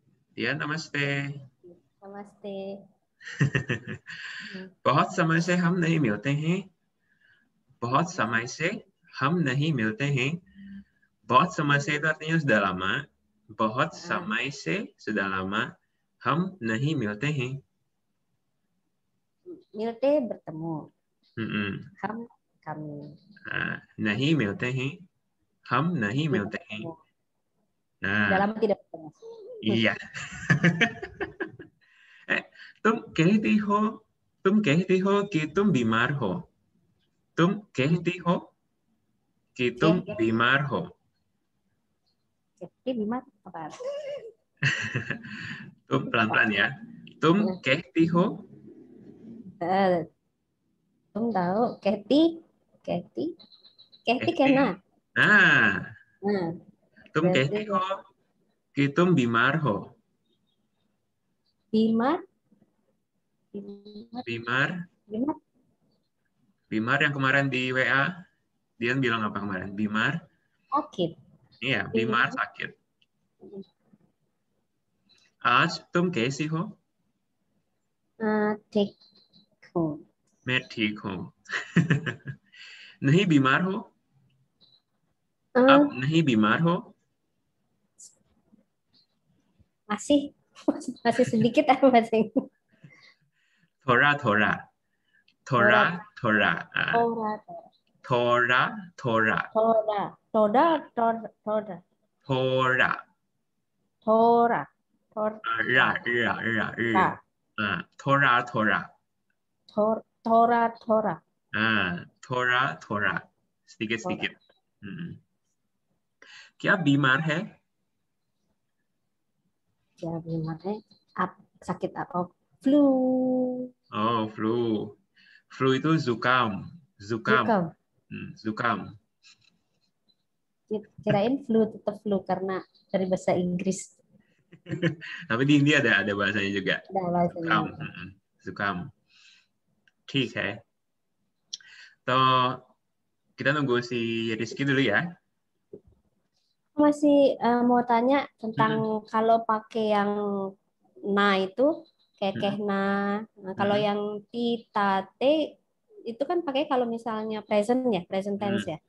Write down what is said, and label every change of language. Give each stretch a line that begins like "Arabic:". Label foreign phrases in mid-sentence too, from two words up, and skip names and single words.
Hindi: Dian, namaste. नमस्ते। बहुत समय से हम नहीं मिलते हैं। बहुत समय से हम नहीं मिलते हैं. बहुत समय से
Indonesian: itu artinya sudah lama.
Hindi: बहुत समय से
Indonesian: sudah lama.
Hindi: हम नहीं मिलते हैं.
Indonesian: मिलते bertemu. हम kami.
Hindi: नहीं मिलते हैं. हम नहीं मिलते हैं.
Indonesian: Sudah lama tidak bertemu. iya.
Hindi: तुम कहती हो कि तुम बीमार हो. तुम कहती हो कि तुम बीमार हो.
Indonesian: Jadi बीमार apa? तुम pelan-pelan ya.
Hindi: तुम कहती हो.
Indonesian: तुम tahu Kathy kena.
Hindi: तुम कहती हो कि तुम बीमार हो.
Indonesian: Bimar yang kemarin di WA, Dian bilang apa kemarin? Bimar? Sakit. Iya, Bimar sakit.
Hindi: आज तुम कैसी हो? ठीक हूँ. मैं ठीक हूँ. नहीं बीमार हो? अब नहीं बीमार हो?
Indonesian: masih sedikit apa bahasa Inggris?
Hindi: थोड़ा थोड़ा. थोड़ा थोड़ा. थोड़ा थोड़ा. थोड़ा. Ra, ra, ra, ra. थोड़ा, थोड़ा. थोड़ा. थोड़ा, थोड़ा.
Indonesian: Sedikit-sedikit.
Hindi: क्या बीमार है? क्या बीमार है? आप
Indonesian: sakit apa?
Hindi: Flu.
Indonesian: Oh, flu. Flu itu zukam. Zukam. Zukam. Kirain flu tetap flu karena dari bahasa Inggris. Tapi di India ada bahasanya juga. Ada bahasanya. Zukam. Zukam.
Hindi: ठीक है.
Indonesian: तो kita nunggu si Rizky dulu ya. Masih mau tanya tentang kalau pakai yang na itu kekeh na. Nah, kalau yang titate itu kan pakai kalau misalnya present ya,
English: present tense
Indonesian: ya.